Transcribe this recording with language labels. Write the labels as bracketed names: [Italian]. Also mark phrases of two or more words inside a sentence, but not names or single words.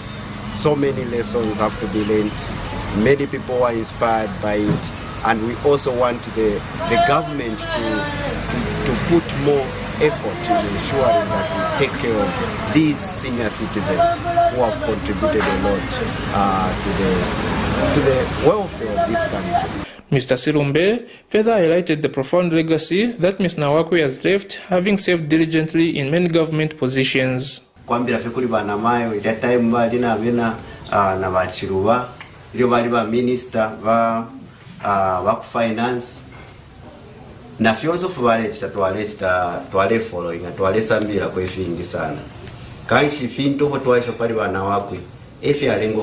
[English] So many lessons have to be learned. Many people are inspired by it, and we also want the government to put more effort in ensuring that we take care of these senior citizens who have contributed a lot to the welfare of this country. Mr. Silumbe further highlighted the profound legacy that Ms. Nawakwi has left, having served diligently in many government positions. [Bemba] Kwambira fe kuli bana mayo ita time bali na bena na bachiruba ilio bali ba minister ba finance na fyonso fubale twale following twale sambira kwe fingi sana kanshi finto fo twaisho pali bana wakwe efi alengo